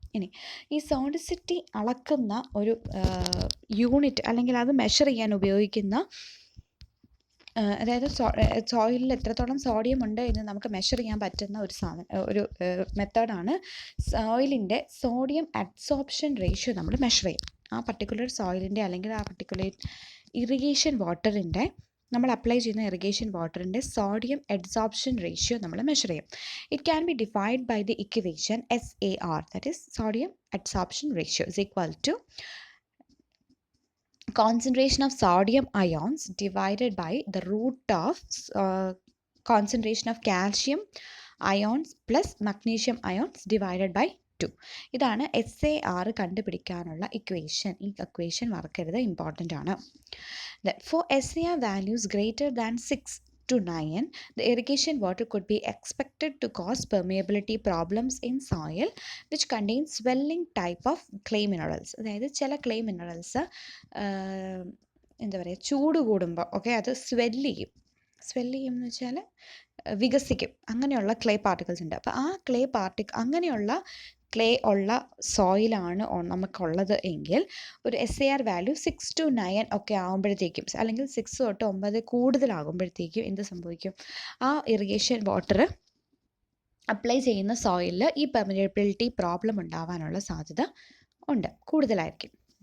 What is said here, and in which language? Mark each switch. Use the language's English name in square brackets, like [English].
[Malayalam] ഇനി ഈ സോഡിസിറ്റി അളക്കുന്ന ഒരു യൂണിറ്റ് അല്ലെങ്കിൽ അത് മെഷർ ചെയ്യാൻ ഉപയോഗിക്കുന്ന അതായത് സോയിലിൽ എത്രത്തോളം സോഡിയം ഉണ്ട് എന്ന് നമുക്ക് മെഷർ ചെയ്യാൻ പറ്റുന്ന ഒരു മെത്തേഡാണ് സോയിലിൻ്റെ സോഡിയം അഡ്സോർപ്ഷൻ റേഷ്യോ നമ്മൾ മെഷർ ചെയ്യും. ആ പർട്ടിക്കുലർ സോയിലിൻ്റെ അല്ലെങ്കിൽ ആ പർട്ടിക്കുലർ ഇറിഗേഷൻ വാട്ടറിൻ്റെ നമ്മൾ അപ്ലൈ ചെയ്യുന്ന ഇറിഗേഷൻ വാട്ടറിൻ്റെ സോഡിയം അഡ്സോർപ്ഷൻ റേഷ്യോ നമ്മൾ മെഷർ ചെയ്യും. [English] It can be defined by the equation SAR, that is sodium adsorption ratio is equal to concentration of sodium ions divided by the root of concentration of calcium ions plus magnesium ions divided by 2. [Malayalam] ഇതാണ് SAR കണ്ടുപിടിക്കാനുള്ള equation. ഈ equation മറക്കരുത്, important ആണ്. [English] For SAR values greater than 6 to 9, the irrigation water could be expected to cause permeability problems in soil which contains swelling type of clay minerals. [Malayalam] അതായത് ചില clay minerals എന്താ പറയുക, ചൂട് കൂടുമ്പോൾ അത് സ്വെല്ല് ചെയ്യും എന്ന് വെച്ചാൽ വികസിക്കും. അങ്ങനെയുള്ള ക്ലേ പാർട്ടിക്കിൾസ് ഉണ്ട്. അപ്പോൾ ആ അങ്ങനെയുള്ള ക്ലേ ഉള്ള സോയിലാണ് നമുക്കുള്ളത് എങ്കിൽ ഒരു SAR വാല്യൂ 6 to 9 ഒക്കെ ആകുമ്പോഴത്തേക്കും, അല്ലെങ്കിൽ 6 തൊട്ട് 9 കൂടുതലാകുമ്പോഴത്തേക്കും എന്ത് സംഭവിക്കും, ആ ഇറിഗേഷൻ വാട്ടർ അപ്ലൈ ചെയ്യുന്ന സോയിലിൽ ഈ പെർമിയബിലിറ്റി പ്രോബ്ലം ഉണ്ടാവാനുള്ള സാധ്യത കൂടുതലായിരിക്കും.